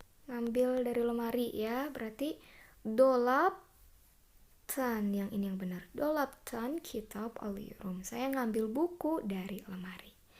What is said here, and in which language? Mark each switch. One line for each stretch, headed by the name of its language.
Indonesian: Ngambil dari lemari ya, berarti dolaptan, yang ini yang benar.
Turkish: Dolaptan kitab alıyorum.
Indonesian: Saya ngambil buku dari lemari.